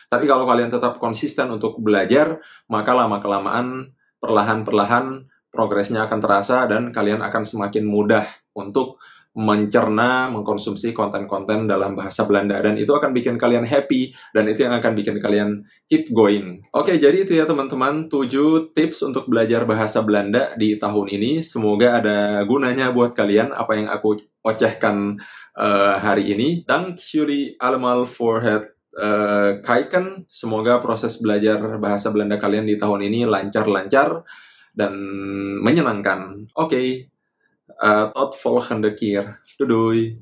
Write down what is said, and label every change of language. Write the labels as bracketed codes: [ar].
[id] Tapi kalau kalian tetap konsisten untuk belajar, maka lama-kelamaan, perlahan-perlahan, progresnya akan terasa dan kalian akan semakin mudah untuk mencerna, mengkonsumsi konten-konten dalam bahasa Belanda, dan itu akan bikin kalian happy, dan itu yang akan bikin kalian [en] keep going. [id] Oke, jadi itu ya teman-teman, 7 tips untuk belajar bahasa Belanda di tahun ini. Semoga ada gunanya buat kalian apa yang aku ocehkan hari ini. [nl] Dank jullie allemaal voor het kijken. [id] Semoga proses belajar bahasa Belanda kalian di tahun ini lancar-lancar dan menyenangkan. Oke, [nl] tot volgende keer. Doei.